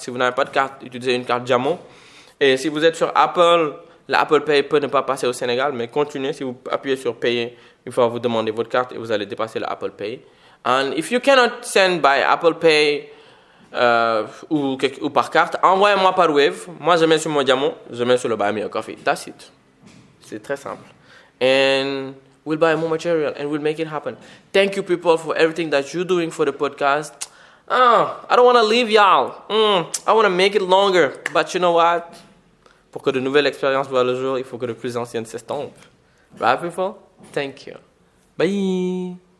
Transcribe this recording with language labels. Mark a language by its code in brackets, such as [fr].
[fr] Si vous n'avez pas de carte, utilisez une carte Jamo. Et si vous êtes sur Apple, l'Apple Pay peut ne pas passer au Sénégal, mais continuez. Si vous appuyez sur payer, il faut vous demander votre carte et vous allez dépasser l'Apple Pay. [en] And if you cannot send by Apple Pay [fr] ou par carte, envoyez-moi par Wave. Moi, je mets sur mon diamant, je mets sur le Buy Me a Coffee. [en] That's it. [fr] C'est très simple. [en] And we'll buy more material and we'll make it happen. Thank you, people, for everything that you're doing for the podcast. I don't want to leave y'all. I want to make it longer. But you know what? [fr] Pour que de nouvelles expériences voient le jour, il faut que de plus anciennes s'estompent. [en] Right, people? Thank you. Bye.